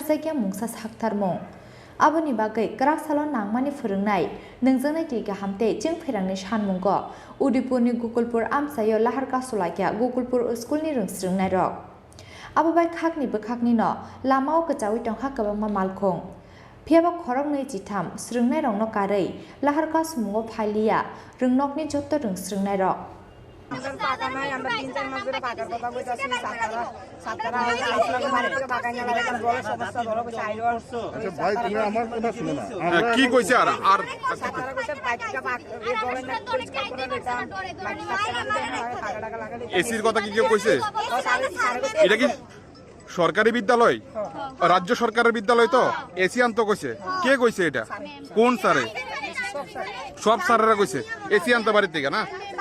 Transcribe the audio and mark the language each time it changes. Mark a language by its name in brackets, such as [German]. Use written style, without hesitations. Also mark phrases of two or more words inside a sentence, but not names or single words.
[Kok Borok] जायगा मुंसा साखथारमुं आबोनि बागै क्राकसाल नांमानि फोरोंनाय नोंजोंनाय दै गाहामते जों फेरांनि सानमुंग उदिपुरनि गुकुलपुर आमसायो लाहार कासुलाया गुकुलपुर स्कुलनि रोंस्रोंनाय रक आबो बाय खाकनिबो खाकनिनो लामाव गजावै टंखा गोबांमा मालखं फियाबा खरक नैजिथाम स्रोंनाय रंनो कारै लाहार कासुमुंग फालिया रोंनकनि जत रोंस्रोंनाय रक [Bangla] কি কইছে আর এসির কথা কি কেউ কইছে এটা কি সরকারি বিদ্যালয় রাজ্য সরকারের বিদ্যালয় তো এসি আনতে কইছে কে কইছে এটা কোন স্যারে সব স্যারেরা কইছে এসি আনতে বাড়ি থেকে না